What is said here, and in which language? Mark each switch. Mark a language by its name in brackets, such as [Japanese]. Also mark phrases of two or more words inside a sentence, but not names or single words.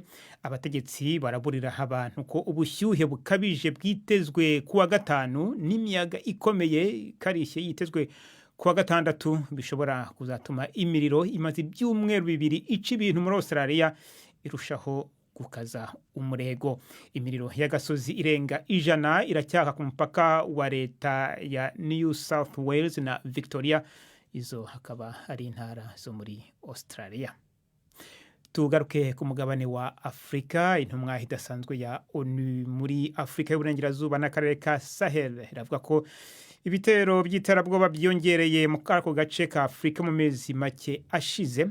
[Kinyarwanda] Abategetsi baraburira abantu ko ubushyuhe bukabije bwitezwe kuwa gatanu n'imiyaga ikomeye karishye yitezwe kuwa gatandatu bishobora kuzatuma imiriro imaze ibyumweru 2 ica ibintu muri Australia irushaho gukaza umurego. Imiriro y'agasozi irenga 100 iracyaka ku mupaka wa leta ya New South Wales na Victoria, izo hakaba ari intara zo muri Australia. Tugaruke ku mugabane wa Afrika. Intumwa idasanzwe ya ONU muri Afrika y'Uburengerazuba n'akarere ka Sahel iravuga ko ibitero by'iterabwoba byongereye mu kako gace ka Afrika mu mezi make ashize.